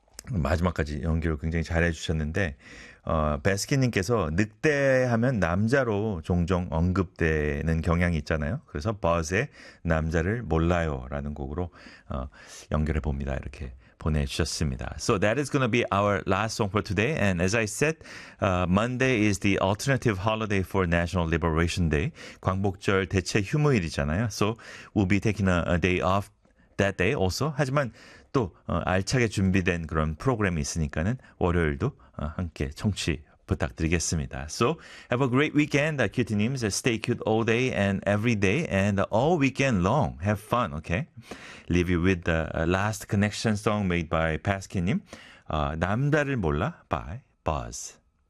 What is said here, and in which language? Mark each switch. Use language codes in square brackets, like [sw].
[ko] 마지막까지 연기를 굉장히 잘해주셨는데 베스키님께서 늑대하면 남자로 종종 언급되는 경향이 있잖아요. 그래서 버즈의 남자를 몰라요 라는 곡으로 연결해 봅니다. 이렇게 보내주셨습니다. [en] So that is going to be our last song for today. And as I said, Monday is the alternative holiday for National Liberation Day. [ko] 광복절 대체 휴무일이잖아요. [en] So we'll be taking a day off that day also. [ko] 하지만 또 알차게 준비된 그런 프로그램이 있으니까는 월요일도 함께 청취 부탁드리겠습니다. [en] So have a great weekend, cutie님s. Stay cute all day and every day and all weekend long. Have fun, okay? Leave you with the last connection song made by Paskin님. 남자를 몰라 by Buzz.